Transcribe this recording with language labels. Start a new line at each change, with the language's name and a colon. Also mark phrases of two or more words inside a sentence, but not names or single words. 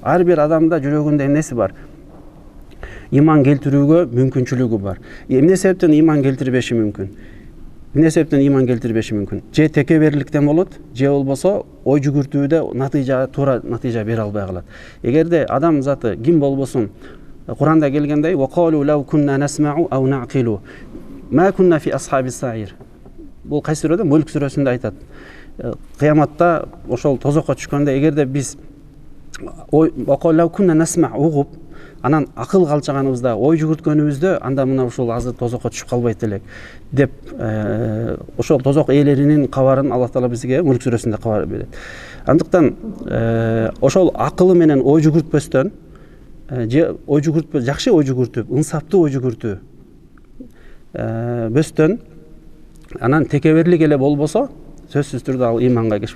Kyrgyz: Ар бир адамда жүрөгүндө эмнеси бар? Ыйман келтирүүгө мүмкүнчүлүгү бар. Эмне себептен ыйман келтирбеши мүмкүн? Эмне себептен ыйман келтирбеши мүмкүн? Же текеберликтен болот, же болбосо ой жүгүртүүдө туура натыйжа бере албай калат. Эгерде адам заты ким болбосун, Куранда келгендей,
Arabic: وَقَالُوا لَوْ كُنَّا نَسْمَعُ أَوْ نَعْقِلُ مَا كُنَّا فِي أَصْحَابِ السَّعِيرِ.
Kyrgyz: Бул кайсы сүрөдө? Мүлк сүрөсүндө айтат. Кыяматта ошол тозокко түшкөндө, эгерде биз
Arabic: وَقَالُوا كُنَّا نَسْمَعُ
Kyrgyz: угуп, анан акыл калчаганыбызда, ой жүгүрткөнүбүздө, анда мына ушул азыр тозокко түшүп калбайт элек деп, ошол тозок ээлеринин кабарын Аллах Таала бизге Мүлк сүрөсүндө кабар берет. Андыктан ошол акылы менен ой жүгүртпөстөн, жакшы ой жүгүртүп, ынсаптуу ой жүгүртүү бөстөн, анан текеберлик эле болбосо, сөзсүз түрдө ал ыйманга кеш.